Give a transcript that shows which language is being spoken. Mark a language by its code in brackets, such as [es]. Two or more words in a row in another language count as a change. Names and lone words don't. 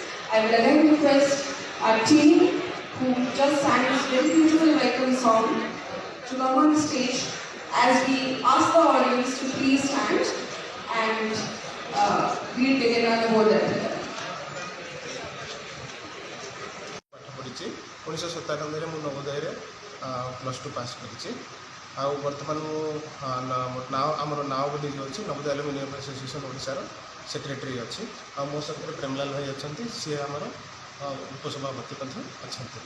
[en] I will again request our team, who just sang this very beautiful welcome song, to come on the stage as we ask the audience to please stand and we begin our Navodaya prayer. [or] 1997 ମୁଁ ନବୋଦୟରେ +2 ପାସ୍ କରିଛି। ଆଉ ବର୍ତ୍ତମାନ ମୁଁ ଆମର ନାଁ ବୋଲି ଯେଉଁ ଅଛି ନବୋଦୟ ଆଲୁମିନି ଆସୋସିଏସନ୍ ଓଡ଼ିଶାର ସେକ୍ରେଟାରୀ ଅଛି। ଆଉ ମୋ ସାଥିରେ ପ୍ରେମଲାଲ ଭାଇ ଅଛନ୍ତି, ସିଏ ଆମର ଉପସଭାପତି ମଧ୍ୟ ଅଛନ୍ତି।